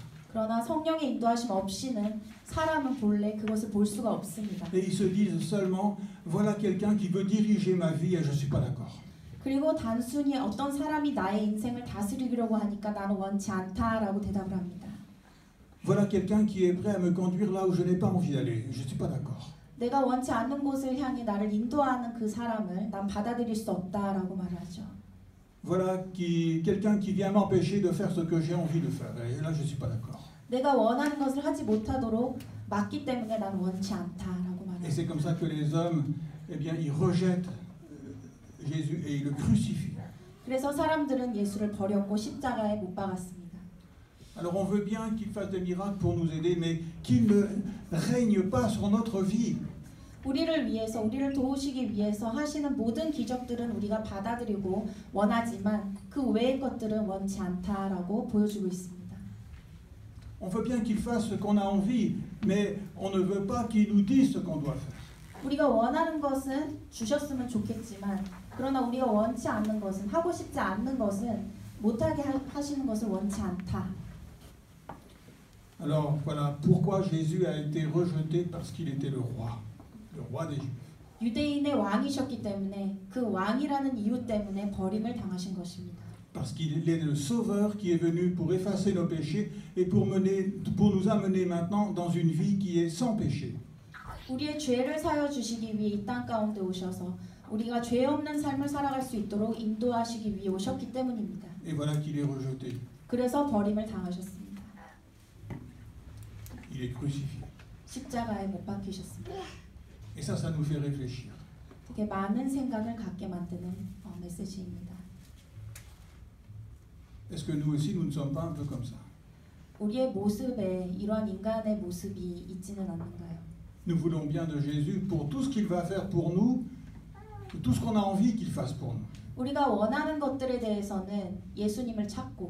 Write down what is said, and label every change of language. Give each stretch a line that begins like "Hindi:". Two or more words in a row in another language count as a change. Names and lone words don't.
Korean: 그러나 성령의 인도하심 없이는 사람은 본래 그것을 볼 수가 없습니다.
French: Et ils se disent seulement, voilà quelqu'un qui veut diriger ma vie et je ne suis pas d'accord.
Korean: 그리고 단순히 어떤 사람이 나의 인생을 다스리려고 하니까 나는 원치 않다라고 대답을 합니다.
French: Voilà quelqu'un qui est prêt à me conduire là où je n'ai pas envie d'aller. Je ne suis pas d'accord.
Korean: 내가 원치 않는 곳을 향해 나를 인도하는 그 사람을 난 받아들일 수 없다라고 말하죠.
French: Voilà quelqu'un qui vient m'empêcher de faire ce que j'ai envie de faire. Et là, je ne suis pas d'accord.
Korean: 내가 원하는 것을 하지 못하도록 막기 때문에 나는 원치 않다라고
French: Et c'est
Korean: 말하죠.
French: comme ça que les hommes, eh bien, ils rejettent Jésus et ils le crucifient.
Korean: 그래서 사람들은 예수를 버렸고 십자가에 못 박았습니다.
French: Alors on veut bien qu'il fasse des miracles pour nous aider, mais qu'il ne règne pas sur notre vie.
Korean: 우리를 위해서 우리를 도우시기 위해서 하시는 모든 기적들은 우리가 받아들이고 원하지만 그 외의 것들은 원치 않다라고 보여주고 있습니다.
French: On veut bien qu'il fasse ce qu'on a envie, mais on ne veut pas qu'il nous dise ce qu'on doit faire.
Korean: 우리가 원하는 것은 주셨으면 좋겠지만 그러나 우리가 원치 않는 것은 하고 싶지 않는 것은 못하게 하시는 것을 원치 않다.
French: Alors voilà pourquoi Jésus a été rejeté, parce qu'il était le roi des Juifs.
Korean: 유대인의 왕이셨기 때문에 그 왕이라는 이유 때문에 버림을 당하신 것입니다.
French: Parce qu'il est le Sauveur qui est venu pour effacer nos péchés et pour nous amener maintenant dans une vie qui est sans péché.
Korean: 우리의 죄를 사여 주시기 위해 이 땅 가운데 오셔서 우리가 죄 없는 삶을 살아갈 수 있도록 인도하시기 위해 오셨기 때문입니다.
French: Et voilà qu'il est rejeté.
Korean: 그래서 버림을 당하셨습니다.
French: Il est crucifié.
Korean: 십자가에 못 박히셨습니다.
French: Et ça nous fait réfléchir.
Korean: 되게 많은 생각을 갖게 만드는 메시지입니다.
French: Est-ce que nous aussi, nous ne sommes pas un peu comme ça?
Korean: 우리의 모습에 이러한 인간의 모습이 있지는 않는가요?
French: Nous voulons bien de Jésus pour tout ce qu'il va faire pour nous, tout ce qu'on a envie qu'il fasse pour nous.
Korean: 우리가 원하는 것들에 대해서는 예수님을 찾고